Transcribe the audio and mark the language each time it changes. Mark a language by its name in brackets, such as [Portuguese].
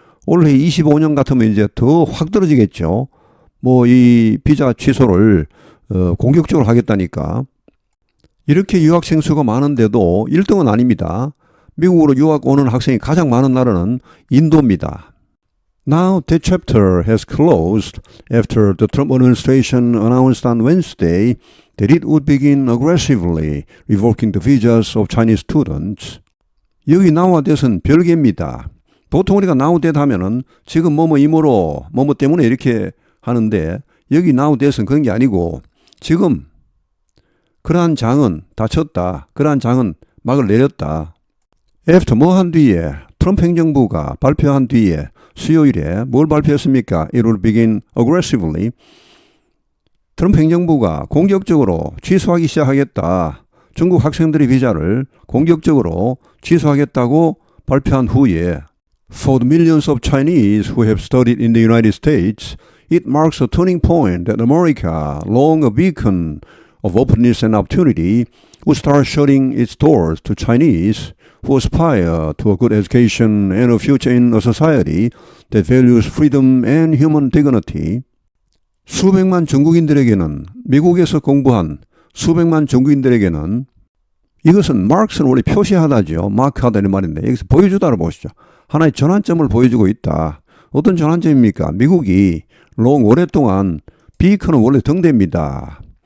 [Korean] 올해 25년 같으면 이제 더 확 떨어지겠죠. 뭐 이 비자 취소를 공격적으로 하겠다니까. 이렇게 유학생 수가 많은데도 1등은 아닙니다. 미국으로 유학 오는 학생이 가장 많은 나라는 인도입니다. [English] Now that chapter has closed after the Trump administration announced on Wednesday that it would begin aggressively revoking the visas of Chinese students. [Korean] 여기 [English] now that [Korean] 은 별개입니다. 보통 우리가 now that 하면은 지금 뭐뭐 이모로 뭐뭐 때문에 이렇게 하는데 여기 now that은 그런 게 아니고 지금 그러한 장은 닫혔다. 그러한 장은 막을 내렸다. After 뭐 한 뒤에 트럼프 행정부가 발표한 뒤에 수요일에 뭘 발표했습니까? [English] It will begin aggressively. [Korean] 트럼프 행정부가 공격적으로 취소하기 시작하겠다. 중국 학생들의 비자를 공격적으로 취소하겠다고 발표한 후에 [English] For the millions of Chinese who have studied in the United States, it marks a turning point that America, long a beacon of openness and opportunity, would start shutting its doors to Chinese who aspire to a good education and a future in a society that values freedom and human dignity. [Korean] 수백만 중국인들에게는 미국에서 공부한 수백만 중국인들에게는 이것은 마크스는 원래 표시하다죠. 마크하다는 말인데 여기서 보여주다를 보시죠. 하나의 전환점을 보여주고 있다. 어떤 전환점입니까? 미국이 오랫동안 비컨은 원래 등대입니다.